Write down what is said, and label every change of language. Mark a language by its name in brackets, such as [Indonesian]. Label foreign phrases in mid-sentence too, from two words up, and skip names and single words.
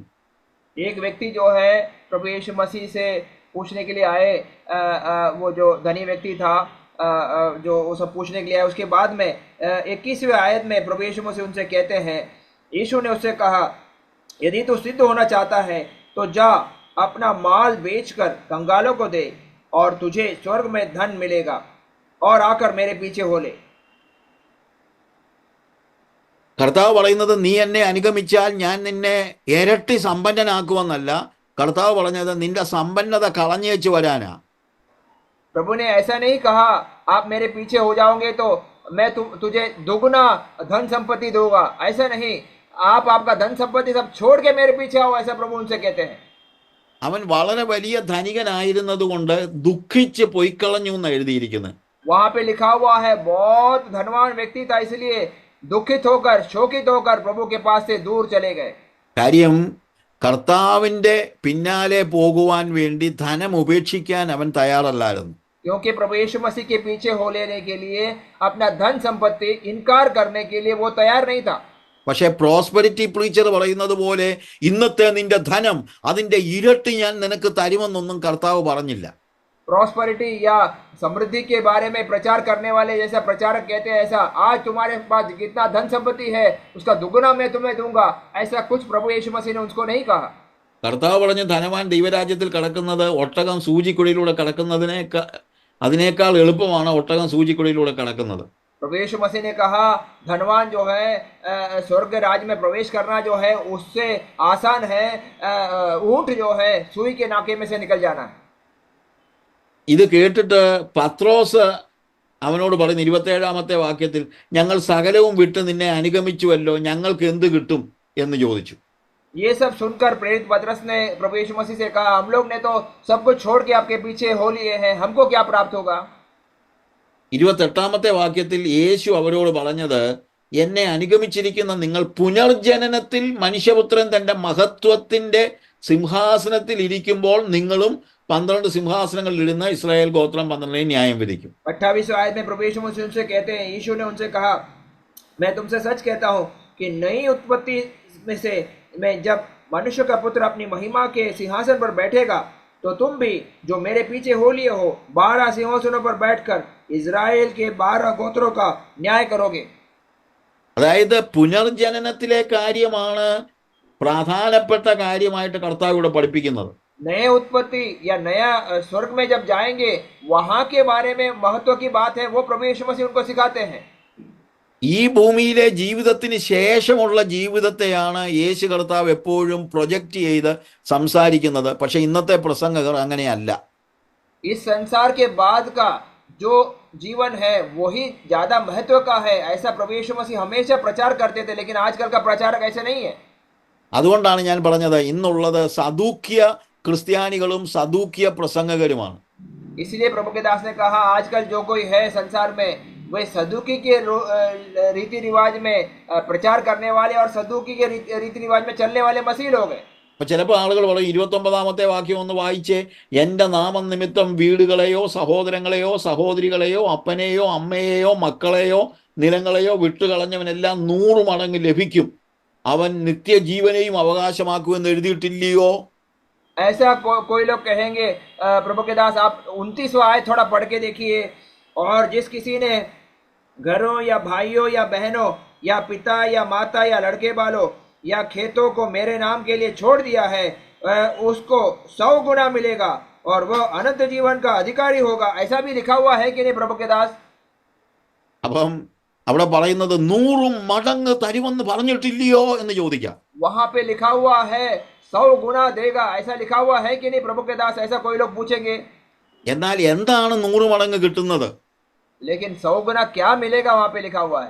[Hindi] एक व्यक्ति जो है प्रभु यीशु मसीह से पूछने के लिए आए, वो जो धनी व्यक्ति था, जो वो सब पूछने के लिए आए. उसके बाद में 21वें आयत में प्रभु यीशु मसीह उनसे कहते हैं, यीशु ने उससे कहा, यदि तू सिद्ध होना चाहता है तो जा अपना माल बेचकर कंगालों को दे और तुझे स्वर्ग में धन मिलेगा, और आकर मेरे पीछे हो ले. [Malayalam] കർത്താവ് പറയുന്നത്, നീ എന്നെ അനുഗമിച്ചാൽ ഞാൻ നിന്നെ ഇരട്ടി സമ്പന്നനാക്കുമെന്നല്ല. കർത്താവ് പറഞ്ഞത് നിന്റെ സമ്പന്നത കളഞ്ഞേച്ചു വരാനാ. [Hindi] प्रभु ने ऐसा नहीं कहा आप मेरे पीछे हो जाओगे तो मैं तुझे दुगना धन संपत्ति दूंगा. ऐसा नहीं, आप आपका धन संपत्ति सब छोड़ के मेरे पीछे आओ, ऐसा प्रभु उनसे कहते हैं. [Malayalam] അവൻ വളരെ വലിയ ധനികനായിരുന്നത് കൊണ്ട് ദുഃഖിച്ച് പൊയ്ക്കളഞ്ഞു എന്ന് എഴുതിയിരിക്കുന്നത്. [Hindi] वहां पे लिखा हुआ है बहुत धनवान व्यक्ति था, इसलिए दुखित होकर शोकित होकर प्रभु के पास से दूर चले गए. [Malayalam] കാര്യം കർത്താവിൻ്റെ പിന്നാലെ പോകുവാൻ വേണ്ടി ധനം ഉപേക്ഷിക്കാൻ അവൻ തയ്യാറല്ലായിരുന്നു. [Hindi] क्योंकि प्रभु यीशु मसीह के पीछे हो लेने के लिए, अपना धन संपत्ति इनकार करने के लिए वो तैयार नहीं था. [Malayalam] പക്ഷേ [English] prosperity preacher [Malayalam] പറയുന്നത് പോലെ ഇന്നത്തെ നിന്റെ ധനം അതിൻ്റെ ഇരട്ടി ഞാൻ നിനക്ക് തരുമെന്നൊന്നും കർത്താവ് പറഞ്ഞില്ല. [Hindi] प्रॉस्पेरिटी या समृद्धि के बारे में प्रचार करने वाले जैसा प्रचारक कहते हैं, ऐसा आज तुम्हारे पास कितना धन संपत्ति है उसका दुगुना मैं तुम्हें दूंगा, ऐसा कुछ प्रभु यीशु मसीह ने उसको नहीं कहा. [Malayalam] കർത്താവ് പറഞ്ഞ ധനവാൻ ദൈവരാജ്യത്തിൽ കടക്കുന്നത് ഒട്ടകം സൂചിക്കുഴിയിലൂടെ അതിനേക്കാൾ എളുപ്പമാണ് ഒട്ടകം സൂചിക്കുഴിയിലൂടെ കടക്കുന്നത്. [Hindi] प्रभु यीशु मसीह ने कहा धनवान जो है स्वर्ग राज में प्रवेश करना जो है उससे आसान है ऊंट जो है सुई के नाके में से निकल जाना है. [Malayalam] ഇത് കേട്ടിട്ട് പത്രോസ് അവനോട് പറയുന്നു 27-ാമത്തെ വാക്യത്തിൽ, ഞങ്ങൾ സകലവും വിട്ട് നിന്നെ അനുഗമിച്ചുവല്ലോ, ഞങ്ങൾക്ക് എന്ത് കിട്ടും എന്ന് ചോദിച്ചു. [Hindi] ये सब सुनकर प्रेरित पतरस ने प्रभु यीशु मसीह से कहा, हम लोग ने तो सब कुछ छोड़ के आपके पीछे हो लिए हैं, हमको क्या प्राप्त होगा. [Malayalam] 28-ാമത്തെ വാക്യത്തിൽ യേശു അവരോട് പറഞ്ഞത്, എന്നെ അനുഗമിച്ചിരിക്കുന്ന നിങ്ങൾ പുനർജനനത്തിൽ മനുഷ്യപുത്രൻ തൻ്റെ മഹത്വത്തിൻ്റെ സിംഹാസനത്തിൽ ഇരിക്കുമ്പോൾ നിങ്ങളും 12 സിംഹാസനങ്ങളിൽ ഇരുന്ന ഇസ്രായേൽ ഗോത്രം 12 ന്യായം വിധിക്കും. [Hindi] 28वें आयत में प्रभु यीशु मसीह उनसे कहते हैं, यीशु ने उनसे कहा, मैं तुमसे सच कहता हूँ कि नई उत्पत्ति में से मैं जब मनुष्य का पुत्र अपनी महिमा के सिंहासन पर बैठेगा तो तुम भी जो मेरे पीछे हो लिए हो 12 सिंहासनों पर बैठकर इजराइल के 12 गोत्रों का न्याय करोगे. [Malayalam] അതായത് പുനർജനനത്തിലെ കാര്യമാണ് പ്രധാനപ്പെട്ട കാര്യമായിട്ട് കർത്താവ് ഇവിടെ പഠിപ്പിക്കുന്നത്. [Hindi] नए उत्पत्ति या नया स्वर्ग में जब जाएंगे वहां के बारे में महत्व की बात है, वो प्रभु यीशु मसीह उनको सिखाते हैं। [Malayalam] ഈ ഭൂമിയിലെ ജീവിതത്തിന് ശേഷമുള്ള ജീവിതത്തെയാണ് യേശു കർത്താവ് എപ്പോഴും പ്രൊജക്റ്റ് ചെയ്ത് സംസാരിക്കുന്നത്. പക്ഷെ ഇന്നത്തെ പ്രസംഗകർ അങ്ങനെയല്ല. [Hindi] इस संसार के बाद का जो जीवन है वही ज्यादा महत्व का है, ऐसा प्रभु यीशु मसीह हमेशा प्रचार करते थे। लेकिन आजकल का प्रचारक ऐसे नहीं है। [Malayalam] അതുകൊണ്ടാണ് ഞാൻ പറഞ്ഞത് ഇന്നുള്ളത് സദൂക്യ ക്രിസ്ത്യാനികളും സദൂക്യ പ്രസംഗകരുമാണ്. [Hindi] इसलिए प्रभु के दास ने कहा आजकल जो कोई है संसार में वे सदुकी के रीति रिवाज में प्रचार करने वाले और सदुकी के रीति रिवाज में चलने वाले मसीह लोग हैं। [Malayalam] അപ്പൊ ചിലപ്പോൾ ആളുകൾ പറയും 29ാമത്തെ വാക്യം ഒന്ന് വായിച്ചേ, എൻ്റെ നാമം നിമിത്തം വീടുകളെയോ സഹോദരങ്ങളെയോ സഹോദരികളെയോ അപ്പനെയോ അമ്മയെയോ മക്കളെയോ നിലങ്ങളെയോ വിട്ടുകളഞ്ഞവനെല്ലാം 100 മടങ്ങ് ലഭിക്കും, അവൻ നിത്യജീവനെയും അവകാശമാക്കുമെന്ന് എഴുതിയിട്ടില്ലയോ? [Hindi] ऐसा कोई लोग कहेंगे प्रभु के दास आप 29वां आयत थोड़ा पढ़ के देखिए, और जिस किसी ने घरों या भाइयों या बहनों या पिता या माता या लड़के बालों या खेतों को मेरे नाम के लिए छोड़ दिया है उसको 100 गुना मिलेगा और वह अनंत जीवन का अधिकारी होगा। ऐसा भी लिखा हुआ है कि नहीं प्रभु के दास? [Malayalam] അപ്പം അവിടെ പറയുന്നത് 100 മടങ്ങ് തരുമെന്ന് പറഞ്ഞിട്ടില്ലയോ എന്ന് ചോദിക്കാം. [Hindi] वहां पे लिखा हुआ है 100 गुना देगा, ऐसा लिखा हुआ है कि नहीं प्रभु के दास? ऐसा कोई लोग पूछेंगे। [Malayalam] എന്നാൽ എന്താണ് 100 മടങ്ങ് കിട്ടുന്നത്? [Hindi] लेकिन 100 गुना क्या मिलेगा वहां पे लिखा हुआ है?